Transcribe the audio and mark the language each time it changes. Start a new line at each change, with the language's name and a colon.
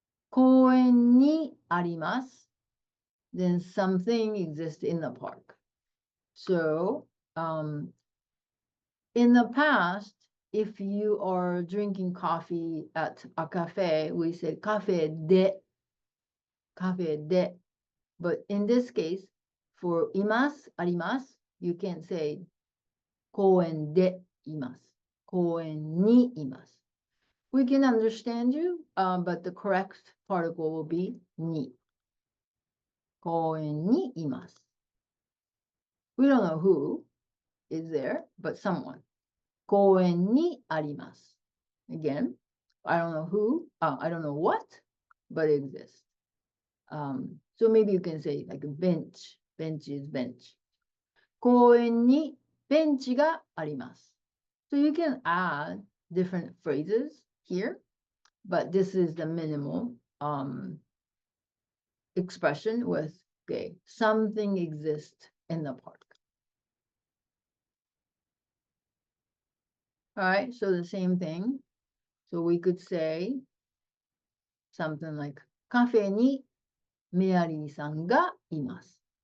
Japanese: 公園にあります,
English: then something exists in the park. So, in the past, if you are drinking coffee at a cafe, we say
Japanese: カフェで, カフェで.
English: But in this case, for います、あります, you can't say
Japanese: 公園でいます、公園にいます.
English: We can understand you, but the correct particle will be に.
Japanese: 公園にいます.
English: We don't know who is there, but someone.
Japanese: 公園にあります.
English: Again, I don't know who, I don't know what, but it exists. So maybe you can say like a bench. Bench is bench.
Japanese: 公園にベンチがあります.
English: So you can add different phrases here, but this is the minimal expression with, okay, something exists in the park. All right, so the same thing. So we could say something like
Japanese: カフェにメアリーさんがいます.